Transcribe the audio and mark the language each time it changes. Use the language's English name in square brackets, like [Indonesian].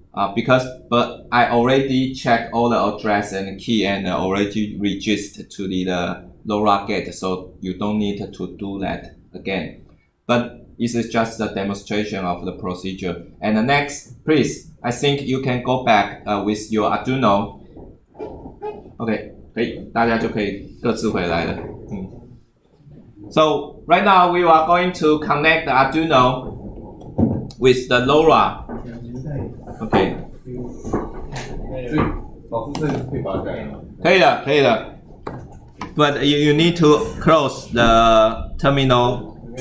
[English] But I already checked all the address and key and already registered to the LoRa gate, so you don't need to do that again. But this is just a demonstration of the procedure. And the next, please, I think you can go back with your Arduino. [Chinese] OK， 可以，大家就可以各自回来了。 [English] So right now we are going to connect the Arduino with the LoRa. OK， [Chinese] 老师这可以把它改了。可以的，可以的。 [English] But you need to close the terminal.